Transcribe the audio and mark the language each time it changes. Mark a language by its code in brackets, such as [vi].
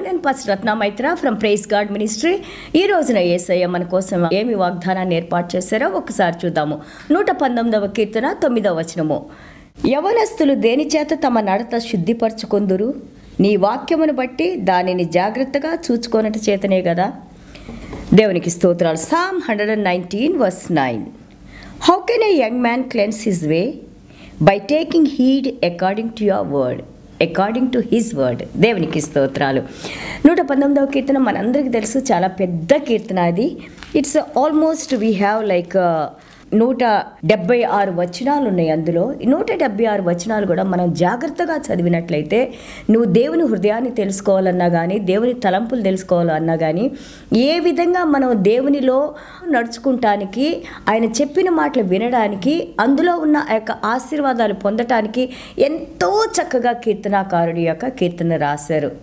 [te] నేను pastor Ratna Maitra from praise God ministry. ఈ రోజున యేసయ్య మన కోసం ఏమి వాగ్దానాన్ని ఏర్పాటు చేశారో ఒకసారి చూద్దాము. 119వ కీర్తన 9వ వచనము. యవనస్తులు దేని చేత తమ నడత శుద్ధిపరచుకొందురు? నీ వాక్యమును బట్టి దానిని జాగ్రత్తగా చూచుకొనట చేతనే కదా. దేవునికి స్తోత్రాలు. [en] Psalm 119 verse 9. How can a young man cleanse his way? By taking heed according to your word. According to his word. [te] దేవునికి స్తోత్రాలు. 119వ కీర్తన మనందరికీ తెలుసు, చాలా పెద్ద కీర్తన అది. [en] it's almost we have like 176 [te] వచనాలు ఉన్నాయి అందులో. 176 వచనాలు కూడా మనం జాగ్రత్తగా చదివినట్లయితే, నువ్వు దేవుని హృదయాన్ని తెలుసుకోవాలన్నా కానీ, దేవుని తలంపులు తెలుసుకోవాలన్నా కానీ, ఏ విధంగా మనం దేవునిలో నడుచుకుంటానికి, ఆయన చెప్పిన మాటలు వినడానికి, అందులో ఉన్న ఆ యొక్క ఆశీర్వాదాలు పొందటానికి ఎంతో చక్కగా కీర్తనాకారుడి యొక్క కీర్తన రాశారు.